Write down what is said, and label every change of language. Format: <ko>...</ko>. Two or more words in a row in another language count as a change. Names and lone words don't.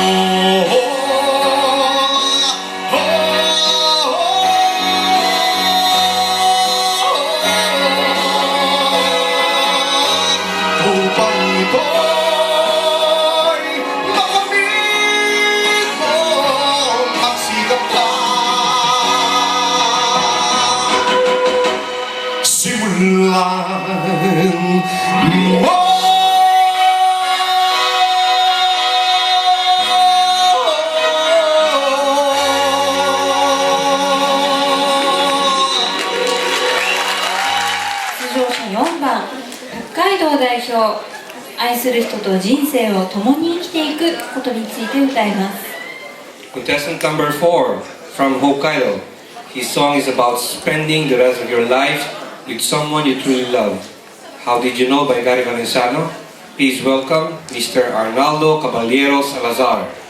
<tl>upang ito'y makamit mo magsikap ka simulan mo</tl> <ja>出場者4番北海道代表愛する人と人生を共に生きていくことについて歌います。</ja> <en>Contestant number 4 from Hokkaido. His song is about spending the rest of your life with someone you truly love. How Did You Know by Gary Valenciano. Please welcome Mr. Arnaldo Caballero Salazar.</en>